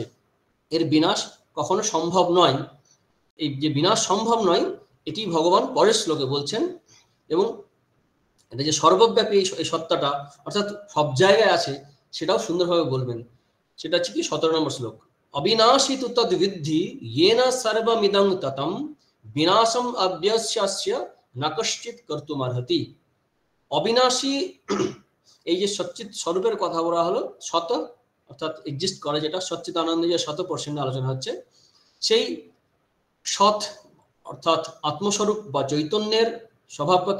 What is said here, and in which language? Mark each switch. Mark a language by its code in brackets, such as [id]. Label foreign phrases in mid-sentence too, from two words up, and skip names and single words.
[bn] এর বিনাশ কখনো সম্ভব নয়। এই যে বিনাশ সম্ভব নয়, এটি ভগবান পরের শ্লোকে বলছেন। এবং এটা যে সর্বব্যাপী এই সত্তাটা, অর্থাৎ সব জায়গায় আছে, সেটাও সুন্দরভাবে বলবেন। সেটা হচ্ছে কি 17 নম্বর শ্লোক, [sa] অবিনাশী তু তদ্বিদ্ধি येन सर्वमिदं ततं বিনাশম অব্যস্যাস্য না কশ্চিৎ কর্তুমর্হতি। [bn] অবিনাশী এই যে সচ্চিত স্বরূপের কথা বলা হলো, শত অর্থাৎ এক্সিস্ট করে, যেটা সচ্চিদানন্দ যে 100% আলোচনা হচ্ছে, সেই সৎ অর্থাৎ আত্মস্বরূপ বা চৈতন্যের স্বভাব কি?